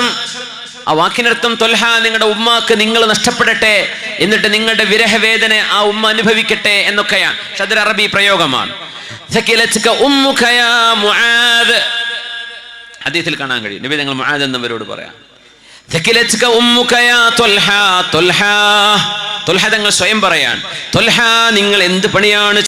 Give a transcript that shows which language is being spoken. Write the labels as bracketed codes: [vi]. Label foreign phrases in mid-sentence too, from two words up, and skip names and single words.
[ml] ആ വാക്കിനർത്ഥം ത്വൽഹ, നിങ്ങളുടെ ഉമ്മാക്ക് നിങ്ങൾ നഷ്ടപ്പെടട്ടെ, എന്നിട്ട് നിങ്ങളുടെ വിരഹവേദന ആ ഉമ്മ അനുഭവിക്കട്ടെ എന്നൊക്കെയാണ്. പക്ഷെ അതൊരു അറബി പ്രയോഗമാണ്. [ar] ثكلتك أمك يا معاذ. [ml] ഹദീസിൽ കാണാൻ കഴിയും. നബി തങ്ങൾ മുആദ് എന്നവരോട് പറയാം, [ar] ثقلتك أمك يا طلحة. [ml] طلحة തങ്ങൾ സ്വയം പറയാൻ, ത്വൽഹ നിങ്ങൾ എന്ത് പണിയാണ്